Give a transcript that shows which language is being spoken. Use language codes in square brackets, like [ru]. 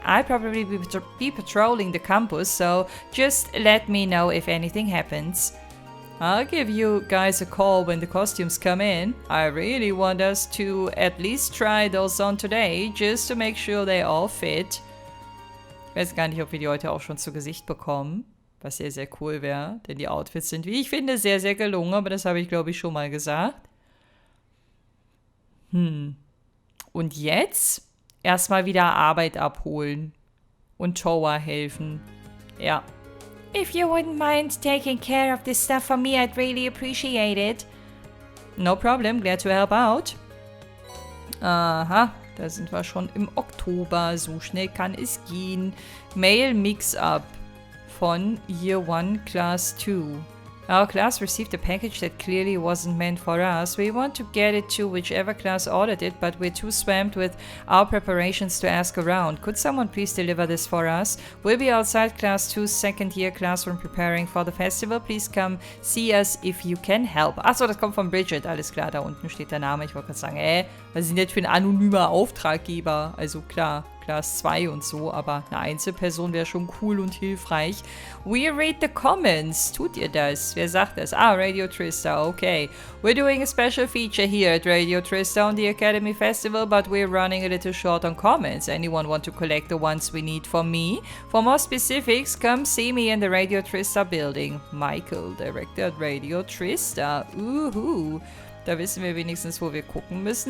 [en] I'll probably be patrolling the campus, so just let me know if anything happens. I'll give you guys a call when the costumes come in. I really want us to at least try those on today, just to make sure they all fit. [de] Ich weiß gar nicht, ob wir die heute auch schon zu Gesicht bekommen, was sehr, sehr cool wäre, denn die Outfits sind, wie ich finde, sehr, sehr gelungen, aber das habe ich, glaube ich, schon mal gesagt. Und jetzt erstmal wieder Arbeit abholen und Towa helfen. Ja. [en] If you wouldn't mind taking care of this stuff for me, I'd really appreciate it. No problem, glad to help out. [de] Aha, da sind wir schon im Oktober. So schnell kann es gehen. [en] Mail Mix-Up von Year 1 Class 2. Our class received a package that clearly wasn't meant for us. We want to get it to whichever class ordered it, but we're too swamped with our preparations to ask around. Could someone please deliver this for us? We'll be outside Class 2's second year classroom preparing for the festival. Please come see us if you can help. [de] Achso, das kommt von Bridget. Alles klar, da unten steht der Name. Ich wollte gerade sagen, was sind das für ein anonymer Auftraggeber? Also klar, Class 2 und so, aber eine Einzelperson wäre schon cool und hilfreich. [en] We read the comments. [de] Tut ihr das? Wer sagt das? Ah, Radio Trista, okay. [en] We're doing a special feature here at Radio Trista on the Academy Festival, but we're running a little short on comments. Anyone want to collect the ones we need for me? For more specifics, come see me in the Radio Trista building. Michael, Director at Radio Trista. Uhu. [de] Da wissen wir wenigstens, wo wir gucken müssen.